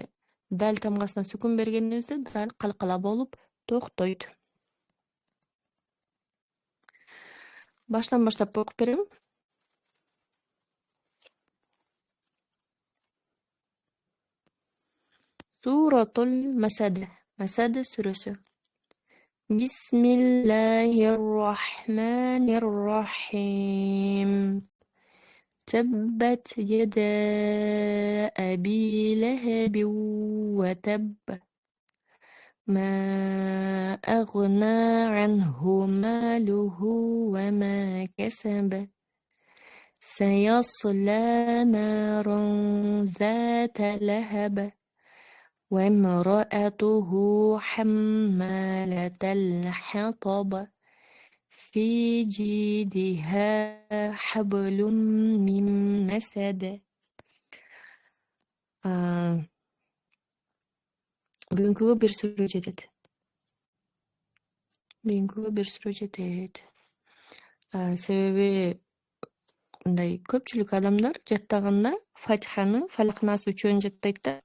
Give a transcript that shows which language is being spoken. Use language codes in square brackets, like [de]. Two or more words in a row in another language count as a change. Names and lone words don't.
[ky] Дал тамгасына сүкүн бергенибизде дал калкала болуп токтойт. Баштан баштап окуп берем. [ar] سورة المسد. [ky] Масаде сүрөсү. [ar] بسم الله الرحمن الرحيم. تبت يدا أبي لهب وتب ما أغنى عنه ماله وما كسب سيصلى نارا ذات لهب وامرأته حمالة الحطب في جيدها حبل من مسد. [ky] Бүгүнкүгө бир сүрө жетет. Себеби мындай көпчүлүк адамдар жаттаганда Фатиханы, Фалак-Нас үчөөнү жаттайт да.